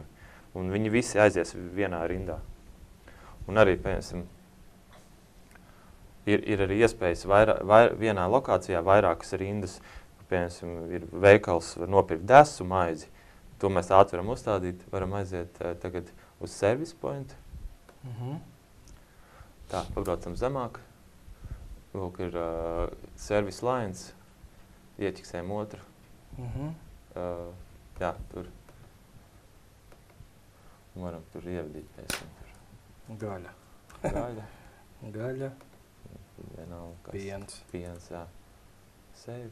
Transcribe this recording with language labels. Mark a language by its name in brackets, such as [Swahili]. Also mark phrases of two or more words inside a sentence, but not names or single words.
[Latvian] Un viņi visi aizies vienā rindā. Un arī, piemēram, ir arī iespējas vienā lokācijā vairākas rindas. Piemēram, ir veikals, var nopirkt desu maizi. To mēs ātri varam uzstādīt, varam aiziet tagad uz [English] service point. [Latvian] Tā, pabraucam zemāk. Lūk, ir [English] service lines. [Latvian] Ieķiksējam otru. Jā, tur. Varam tur ievadīt, piemēram. Gaļa. Piens. Jā. Save.